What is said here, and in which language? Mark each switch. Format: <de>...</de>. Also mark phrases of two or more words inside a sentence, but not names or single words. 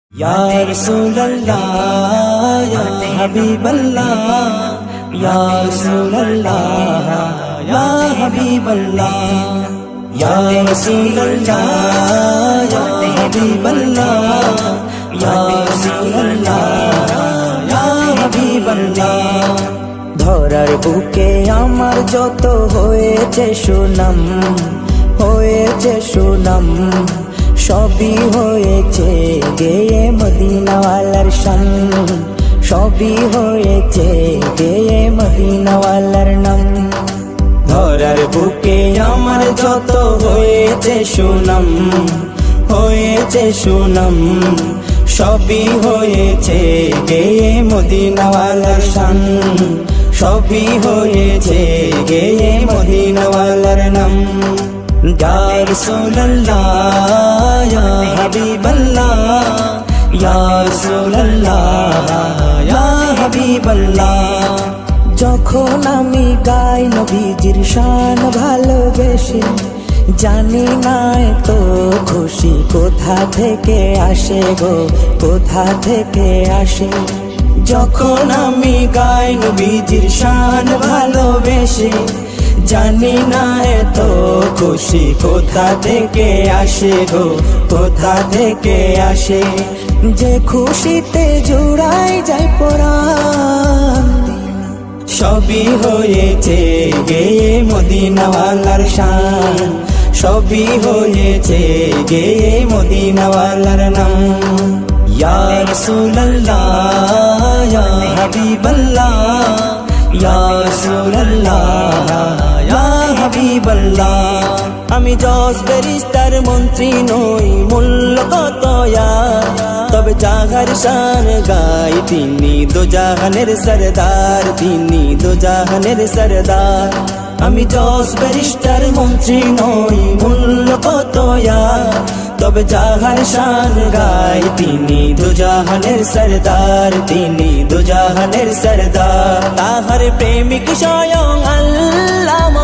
<ar>يا رسول الله يا حبيب الله يا رسول الله يا حبيب الله يا رسول الله يا حبيب الله يا رسول الله يا حبيب الله</ar> <bn>ধরার বুকে আমার যত হয়েছে সুনাম সবই হয়েছে গেয়ে মদিনাওয়ালার শান সবই হয়েছে গেয়ে মদিনাওয়ালার নাম ধরার বুকে আমার যত হয়েছে সুনাম সবই হয়েছে গেয়ে মদিনাওয়ালার শান সবই হয়েছে গেয়ে মদিনাওয়ালার নাম</bn> <ar>يا رسول الله يا حبيب الله يا رسول الله يا حبيب الله</ar> <bn>যখন আমি গাই নবীজির শান ভালোবেসে জানি না তো খুশি কোথা থেকে আসে গো কোথা থেকে আসে যখন আমি গাই নবীজির শান ভালোবেসে জানি না তো খুশি কোথা থেকে আসে গো কোথা থেকে আসে যে খুশিতে জুড়াই যায় পরাণ সবই হয়েছে গেয়ে মদিনাওয়ালার শান সবই হয়েছে গেয়ে মদিনাওয়ালার নাম</bn> <ar>يا رسول الله يا حبيب الله يا رسول الله يا حبيب الله</ar> <bn>আমি জজ বেরিস্টার মন্ত্রী নই মূল্য কত তবে জাহার শান গাই তিনি দোজাহানের সরদার তিনি দোজাহানের সরদার আমি জজ বেরিস্টার মন্ত্রী নই মূল্য কত তবে জাহার শান গাই তিনি দুজাহানের সরদার তিনি দুজাহানের সরদার তাহার প্রেমিক স্বয়ং আল্লাহ</bn>